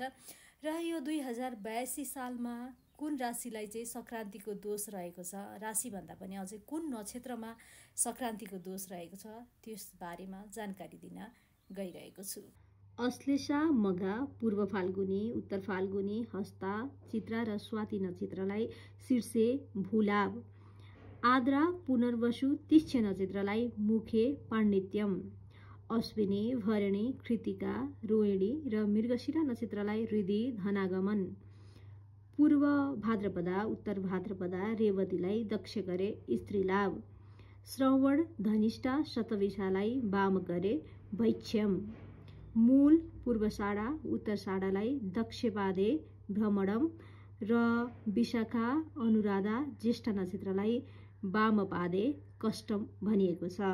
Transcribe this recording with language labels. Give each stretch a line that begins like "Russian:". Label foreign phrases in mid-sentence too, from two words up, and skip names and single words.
Nepali: र यो 2082 सालमा कुन राशिलाई चाहिँ सङ्क्रान्तिको दोष रहेको छ, राशिभन्दा पनि अझै कुन नक्षत्रमा सङ्क्रान्तिको दोष रहेको छ त्यस बारेमा जानकारी दिन गइरहेको छु। अश्लेषा, मघा, पूर्व फाल्गुनी, उत्तर फाल्गुनी, हस्ता, चित्रा र स्वाति नक्षत्रलाई
Sanskrit: शीर्षे भूलाभ,
Nepali: आद्रा, पुनर्वसु, तिष्य नक्षत्रलाई
Sanskrit: मुखे पाण्डित्यम,
Nepali: अश्विनी, भरणी, कृतिका, रोहिणी र मृगशिरा नक्षत्रलाई
Sanskrit: हृदि धनागमन,
Nepali: पूर्व भाद्रपदा, उत्तर भाद्रपदा, रेवतीलाई दक्ष गरे
Sanskrit: स्त्री लाभ,
Nepali: श्रवण, धनिष्ठा, शतविशालाई वाम गरे भैक्ष्यम, मूल, पूर्वषाढा, उत्तरषाढालाई
Sanskrit: दक्षपादे भ्रमणम
Nepali: र विशाखा, अनुराधा, ज्येष्ठ नक्षत्रलाई
Sanskrit: वामपादे कष्टम
Nepali: भनिएको छ।